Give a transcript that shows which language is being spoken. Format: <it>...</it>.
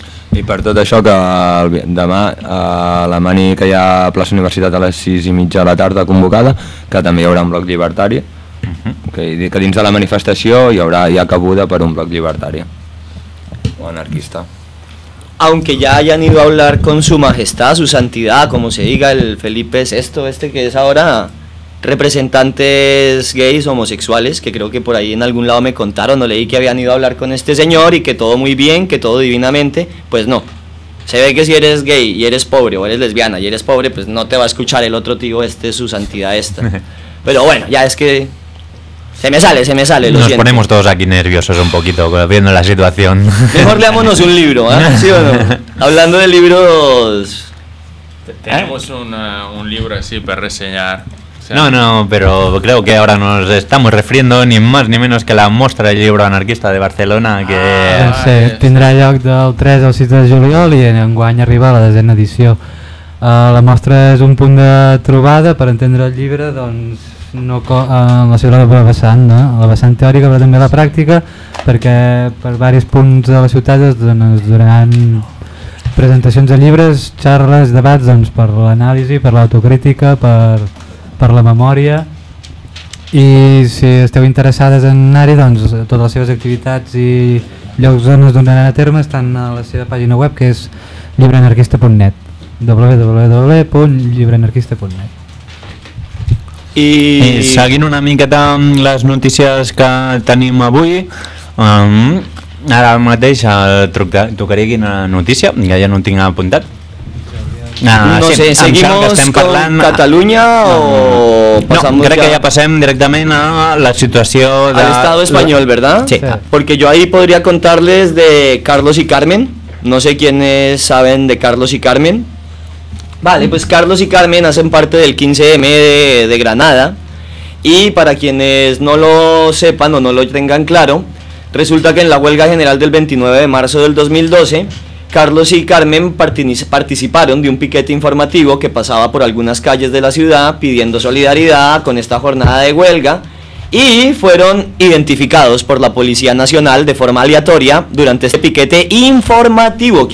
<ca>I per tot això, que demà la mani que hi ha a plaça Universitat a les 6:30 de la tarda convocada, que també hi haurà un bloc llibertari, que dins de la manifestació hi haurà ja cabuda per un bloc llibertari o anarquista.</ca> <es>Aunque ya hayan ido a hablar con su majestad, su santidad, como se diga, el Felipe VI, este que es ahora representantes gays, homosexuales, que creo que por ahí en algún lado me contaron o leí que habían ido a hablar con este señor y que todo muy bien, que todo divinamente, pues no. Se ve que si eres gay y eres pobre o eres lesbiana y eres pobre, pues no te va a escuchar el otro tío este, su santidad esta. Pero bueno, ya es que se me sale, lo siento. Nos ponemos todos aquí nerviosos un poquito, viendo la situación. Mejor leámonos un libro, ¿eh? ¿Sí o no? Hablando de libros... Tenemos un libro así para reseñar. No, pero creo que ahora nos estamos refiriendo ni más ni menos que la mostra del libro anarquista de Barcelona, que...</es> <ca>Sí, tindrà lloc del 3 al 6 de juliol i enguany arriba a la 10a edició. La mostra és un punt de trobada per entendre el llibre, doncs, no la seva vessant, no? La vessant teòrica, però també la pràctica, perquè per diversos punts de la ciutat es donaran presentacions de llibres, xarres, debats, doncs, per l'anàlisi, per l'autocrítica, per la memòria, i si esteu interessades en anar-hi, doncs totes les seves activitats i llocs on es donaran a terme estan a la seva pàgina web, que és llibreanarquista.net, www.llibreanarquista.net. I seguint una miqueta amb les notícies que tenim avui, ara mateix tocaré quina notícia, que ja no tinc apuntat. Seguim con Catalunya No, crec que ja passem directament a la situació de...</ca> <es>Al estado español, ¿verdad? Sí. Sí. Porque yo ahí podría contarles de Carlos y Carmen. No sé quiénes saben de Carlos y Carmen. Vale, pues Carlos y Carmen hacen parte del 15M de Granada. Y para quienes no lo sepan o no lo tengan claro, resulta que en la huelga general del 29 de marzo del 2012, Carlos y Carmen participaron de un piquete informativo que pasaba por algunas calles de la ciudad pidiendo solidaridad con esta jornada de huelga, y fueron identificados por la Policía Nacional de forma aleatoria durante este piquete informativo.</es>